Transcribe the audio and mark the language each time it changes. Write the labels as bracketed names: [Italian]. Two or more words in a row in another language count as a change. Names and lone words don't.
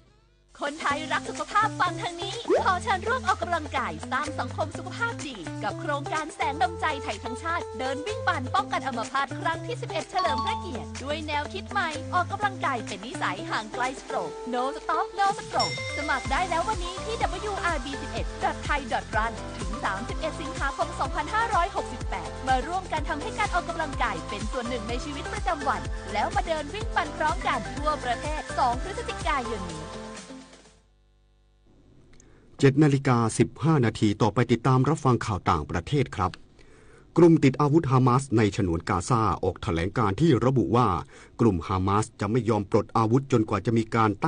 [Thai] คนไทยรักสุขภาพฟังทางนี้ขอเชิญร่วมออกกำลังกายสร้างสังคมสุขภาพดีกับโครงการแสงน้ำใจไทยทั้งชาติเดินวิ่งปั่นป้องกันอัมพาตครั้งที่11เฉลิมพระเกียรติด้วยแนวคิดใหม่ออกกำลังกายเป็นนิสัยห่างไกลสโตรก [English] No Stop No Stroke [Thai] สมัครได้แล้ววันนี้ที่ wrb11.thai.run ถึง31 สิงหาคม 2568มาร่วมกันทำให้การออกกำลังกายเป็นส่วนหนึ่งในชีวิตประจำวันแล้วมาเดินวิ่งปั่นพร้อมกันทั่วประเทศ2 พฤศจิกายนนี้ 7:15 นาทีต่อไปติดตามรับฟังข่าวต่างประเทศครับกลุ่มติดอาวุธฮามาสในฉนวนกาซาออกแถลงการที่ระบุว่ากลุ่มฮามาสจะไม่ยอมปลดอาวุธจนกว่าจะมีการตั้ง